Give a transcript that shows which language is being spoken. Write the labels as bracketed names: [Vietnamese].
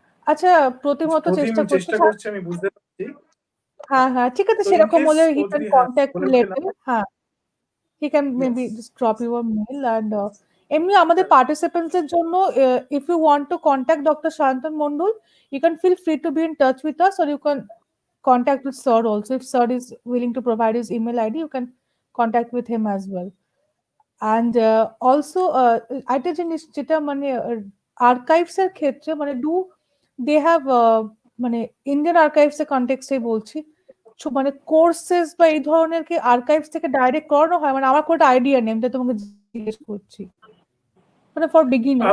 [Bangla] আচ্ছা, প্রতিম তো চেষ্টা করছে, আমি বুঝতে পারছি। হ্যাঁ, ঠিক আছে, সেরকম হলে [English] He can contact you later. হ্যাঁ, he can maybe just drop you a mail, and [Bangla] এমনি আমাদের [English] participants [Bangla] এর জন্য, [English] if you want to contact Dr. Sayantan Mondal, you can feel free to be in touch with us, or you can contact with sir also. If sir is willing to provide his email ID, you can contact with him as well. And also [Bangla] একটা জিনিস যেটা মানে archives এর ক্ষেত্রে মানে [English] they have [Bangla] মানে Indian archives এর কনটেক্সটে বলছি, মানে কোর্সেস বা এই ধরনের কি আর্কাইভস থেকে ডাইরেক্ট করানো হয়? মানে আমার কোনো আইডিয়া নেই, আমি তোমাকে জিজ্ঞেস করছি, মানে [English] for beginners